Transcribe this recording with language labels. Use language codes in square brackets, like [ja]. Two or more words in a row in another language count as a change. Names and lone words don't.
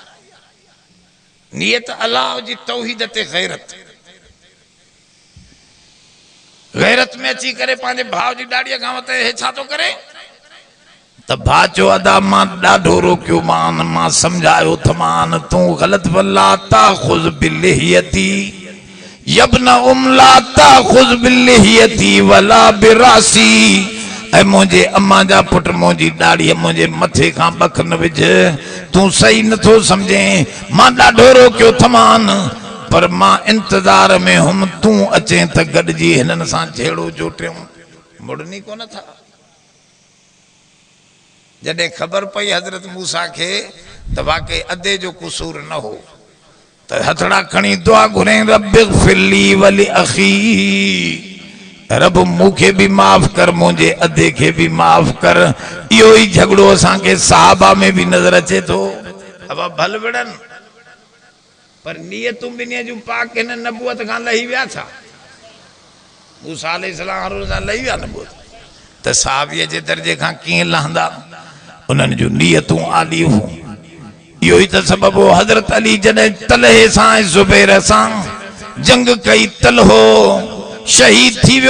[sd] नियत अल्लाह जी तौहीद ते गैरत, गैरत में अची करे पंहिंजे भाउ जी ॾाढ़ीअ खां वरिते हे छा थो करे? त भाउ चयो अदा मां ॾाढो रोकियो मान, मां सम्झायो थमान, तूं ग़लत [ar] ولا تأخذ بلحيتي يا ابن لا تأخذ بلحيتي ولا برأسي. [sd] ऐं मुंहिंजे अम्मा जा पुट, मुंहिंजी ॾाढ़ीअ मुंहिंजे मथे खां बख न विझ, तूं सही नथो सम्झे। मां ॾाढो रोकियो थमान, पर मां इंतज़ार में हुम तूं अचे त गॾिजी हिननि सां जहिड़ो जोटियूं। मुड़नी कोन था। जॾहिं ख़बर पई हज़रत मूसा खे त वाकई अधे जो कुसूर न हो, त हथड़ा खणी दुआ घुरे, [ar] رب اغفر لي ولأخي, [sd] रब मूंखे बि माफ़ कर, मुंहिंजे अधे खे बि माफ़ कर। इहो ई झगड़ो असांखे सहाबा में बि नज़र अचे थो। अब भल विड़नि, पर नियतूं ॿिन्ही जूं पाक हिन नबूअत खां लही विया छा? मूसा अलैहिस्सलाम सां लही विया नबूअत, त सहाबीअ जे दर्जे खां कीअं लहंदा? उन्हनि जूं नियतूं आली हुयूं। इहो ई त सबब हो, हज़रत अली जॾहिं तलहे सां ऐं ज़ुबैर सां जंग कई, तलहो शहीद थी वियो।